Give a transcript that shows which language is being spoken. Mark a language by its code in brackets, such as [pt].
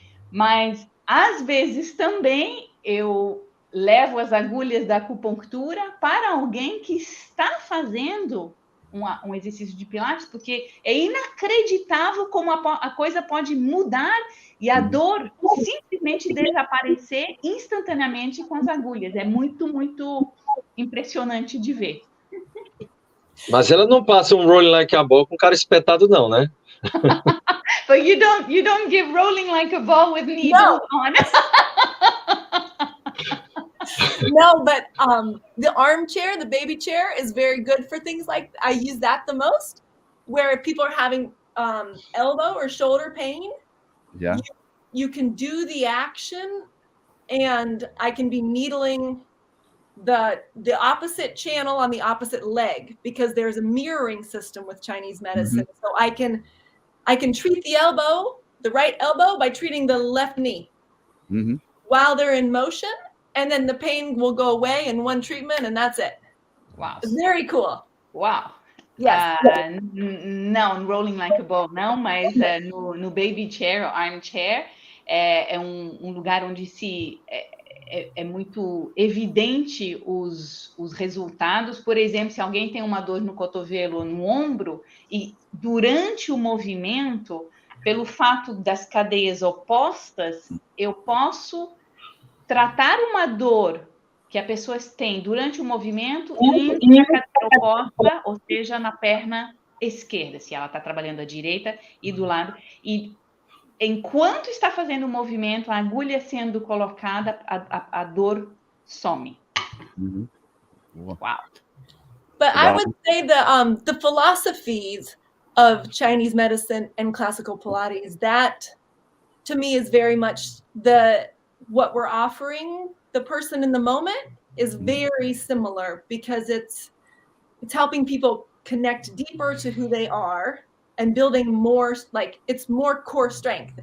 [pt] mas, às vezes, também eu levo as agulhas da acupuntura para alguém que está fazendo um exercício de Pilates, porque é inacreditável como a coisa pode mudar e a dor simplesmente desaparecer instantaneamente com as agulhas. É muito, muito impressionante de ver. Mas ela não passa um rolling like a ball com cara espetado, não, né? [en] But you don't give rolling like a ball with needles on. No, but the armchair, the baby chair, is very good for things like, I use that the most, where people are having elbow or shoulder pain. Yeah. You can do the action, and I can be needling the opposite channel on the opposite leg, because there's a mirroring system with Chinese medicine. So I can treat the elbow, the right elbow, by treating the left knee while they're in motion. And then the pain will go away in one treatment, and that's it. Wow. It's very cool. Wow. Yes. [pt] Não, rolling like a ball não, mas no baby chair, armchair, é um lugar onde é muito evidente os resultados. Por exemplo, se alguém tem uma dor no cotovelo ou no ombro, e durante o movimento, pelo fato das cadeias opostas, eu posso tratar uma dor que a pessoa tem durante o movimento indo na cadeira oposta, ou seja, na perna esquerda, se ela está trabalhando à direita e do lado. E enquanto está fazendo o movimento, a agulha sendo colocada, a dor some. Wow. [en] But I would say the philosophies of Chinese medicine and classical Pilates, that to me is very much what we're offering the person in the moment is very similar, because it's helping people connect deeper to who they are and building more, like, it's more core strength.